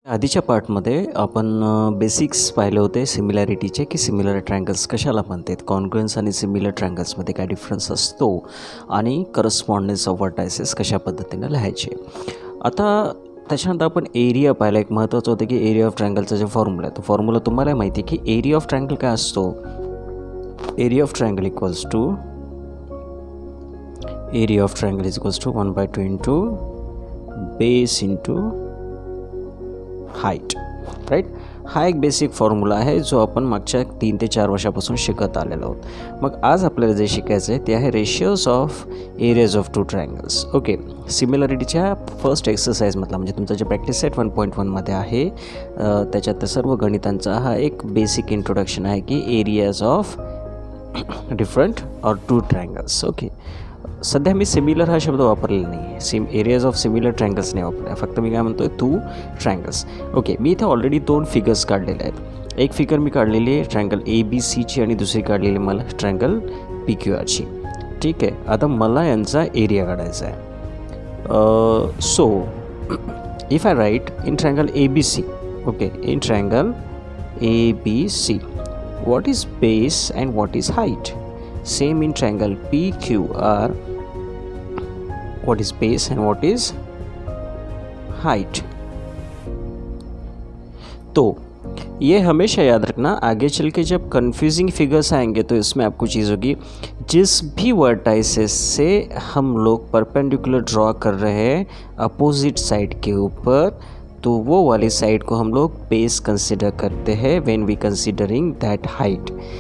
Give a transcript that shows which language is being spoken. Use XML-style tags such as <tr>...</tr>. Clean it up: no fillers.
<mr>आधीच्या पार्टमध्ये आपण बेसिक्स पाहिले होते सिमिलॅरिटीचे की सिमिलर ट्रायंगल्स कशाला म्हणतात, कॉन्ग्रुएन्स आणि सिमिलर ट्रायंगल्समध्ये काय डिफरन्स असतो आणि करस्पॉन्डन्स ऑफ वर्टायसेस कशा पद्धतीने लिहायचे. आता त्याच्यानंतर आपण एरिया पाहिला. एक महत्त्वाचं होतं की एरिया ऑफ ट्रायंगलचा जो फॉर्म्युला आहे तो फॉर्म्युला तुम्हाला माहिती आहे की एरिया ऑफ ट्रायंगल काय असतो. Area of triangle equals to 1/2 into base into height. Right, हा एक बेसिक फॉर्म्युला आहे जो आपण मागच्या 3 ते 4 वर्षापासून शिकत आलेलो आहोत. मग आज आपल्याला जे शिकायचं आहे ते आहे ratios of areas of 2 triangles. Okay, सिमिलरिटीच्या first एक्सरसाइजमधला म्हणजे तुमचा जे प्रॅक्टिस सेट 1.1मध्ये आहे त्याच्यात सर्व गणितांचा हा एक बेसिक इंट्रोडक्शन आहे की एरियाज ऑफ डिफरंट और 2 ट्रायंगल्स. ओके, सध्या मी सिमिलर हा शब्द वापरलेला नाही आहे, एरियाज ऑफ सिमिलर ट्रायंगल्स नाही वापरला, फक्त मी काय म्हणतो आहे 2 ट्रायंगल्स. ओके, मी इथे ऑलरेडी 2 फिगर्स काढलेले आहेत. एक फिगर मी काढलेली आहे ट्रायंगल ABCची आणि दुसरी काढलेली मला ट्रायंगल PQRची. ठीक आहे, आता मला यांचा एरिया काढायचा आहे.</mr> <en>So if I write in triangle ABC, okay, in triangle ABC what is base and what is height? Same in triangle PQR, what is base and what is height?</en> <hi>तो ये हमेशा याद रखना, आगे चल के जब कंफ्यूजिंग फिगर्स आएंगे तो इसमें आपको चीज़ होगी जिस भी वर्टाइसेस से हम लोग परपेंडिकुलर ड्रॉ कर रहे हैं अपोजिट साइड के ऊपर, तो वो वाली साइड को हम लोग बेस कंसिडर करते हैं</hi> <en>When we considering that height.</en>